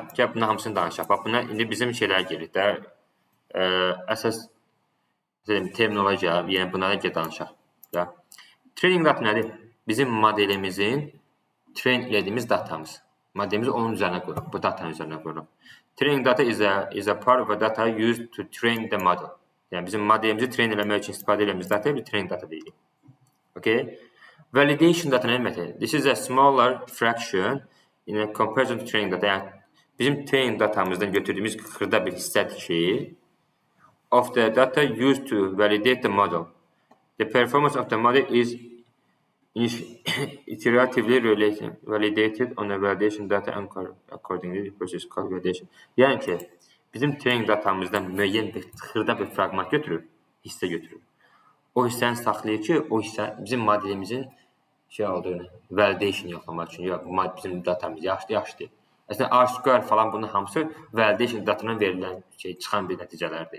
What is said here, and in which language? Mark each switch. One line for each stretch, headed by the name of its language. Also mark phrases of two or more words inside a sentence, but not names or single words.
Azerbaijani: Gəl bunun hamısını danışaq. Bax, buna indi bizim şeylər gəlir də. Əsas terminologiya, yəni bunlara danışaq.
English: Training data
Azerbaijani: nədir? Bizim modelimizin train edildiyimiz datamız. Modelimizi onun üzərinə qoyuruq. Bu datanın üzərinə qoyuruq.
English: Training data is a part of a data used to train the model.
Azerbaijani: Yəni bizim modelimizi train eləmək üçün istifadə edildiyimiz data bir
English: training data
Azerbaijani: deyilir. Okay?
English: Validation data
Azerbaijani: nə deməkdir?
English: This is a smaller fraction in a comparison to training data.
Azerbaijani: Yəni bizim
English: training datamızdan
Azerbaijani: götürdüyümüz xırda bir hissədir ki,
English: of the data used to validate the model. The performance of the model is iteratively validated on the validation data accordingly the process called validation.
Azerbaijani: Yəni ki, bizim
English: training datamızdan
Azerbaijani: müəyyən bir xırda bir fraqment götürüb, hissə götürüb. O hissəni saxlayır ki, o hissə bizim modelimizin şey olduğunu, validation yoxlamaq üçün. Yox, bizim datamız yaxşıdır. Əslində, R-square falan bunun hamısı validation datandan verilən çıxan bir nəticələrdir.